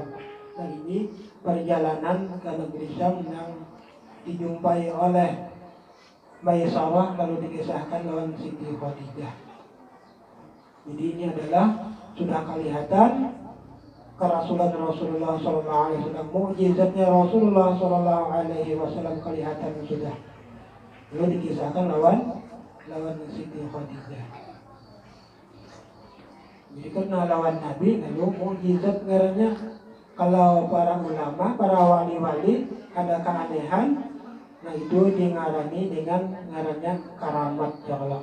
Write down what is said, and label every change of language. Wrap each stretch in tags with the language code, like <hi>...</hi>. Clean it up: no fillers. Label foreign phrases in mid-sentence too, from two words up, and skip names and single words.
<id>Nah, ini perjalanan ke negeri Syam yang dijumpai oleh Maisarah lalu dikisahkan lawan Siti Khadijah. Jadi ini adalah sudah kelihatan kerasulan Rasulullah</id> <ar>صلى الله عليه وسلم,</ar> <id>mukjizatnya Rasulullah</id> <ar>صلى الله عليه وسلم</ar> <id>kelihatan sudah. Lalu dikisahkan lawan Siti Khadijah.</id> <bjn>Jadi karena lawan Nabi, lalu mukjizat ngarannya. Kalau para ulama, para wali-wali ada keanehan, nah itu dingarani dengan ngarannya karamat</bjn> <ar>يا الله.</ar>